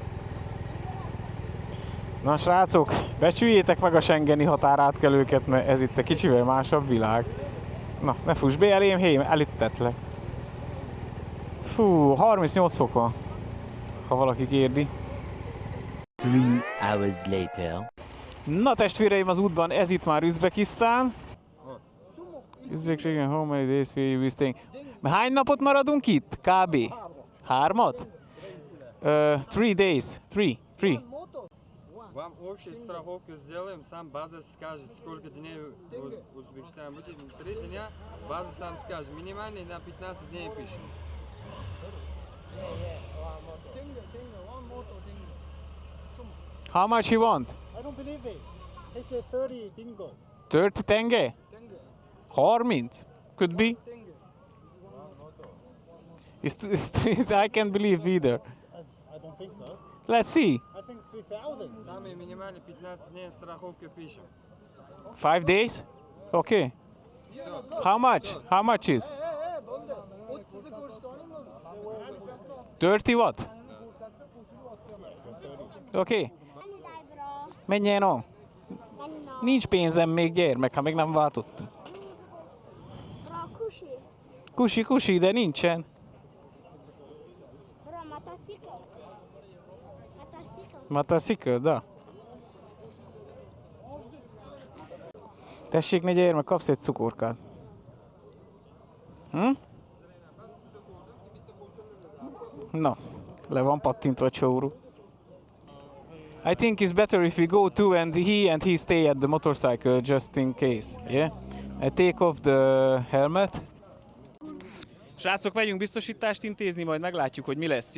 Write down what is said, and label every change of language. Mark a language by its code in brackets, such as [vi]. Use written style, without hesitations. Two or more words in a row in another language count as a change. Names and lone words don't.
[hu] Na srácok, becsüljétek meg a schengeni határátkelőket, mert ez itt egy kicsivel másabb világ. Na, ne fuss be elém, hé, elüttetlek. Fú, 38 fok van, ha valaki kérdi. [en] 3 hours later. [hu] Na testvéreim, az útban, ez itt már Üzbekisztán. Üzbekisztán, [en] how many days will you be staying? [hu] Hány napot maradunk itt? Kb. 3? [en] 3 days. [hu] 3. [ru] Вам общую страховку сделаем, сам база скажет, сколько дней в Узбекистане будет. 3 дня база сам скажет. Минимальный на 15 дней пишем. [en] How much you want? I don't believe it. They said 30 dingo. 30 tenge? 30? Could be. I can't believe either. I don't think so. Let's see. I think 3,000. Самый минимальный 15 дней страховку пишем. 5 days? Okay. How much? How much is? 30 what? [hu] Okay. Menjen on. Nincs pénzem még, gyermek, ha még nem váltottunk. Kusi, de nincsen. Motorcycle, da? Tessék, ne gyere, meg kapsz egy cukorkát. Hm? Na, le van pattintva a csóró. [en] I think it's better if we go too and he stay at the motorcycle just in case, yeah? I take off the helmet. [hu] Srácok, megyünk biztosítást intézni, majd meglátjuk, hogy mi lesz.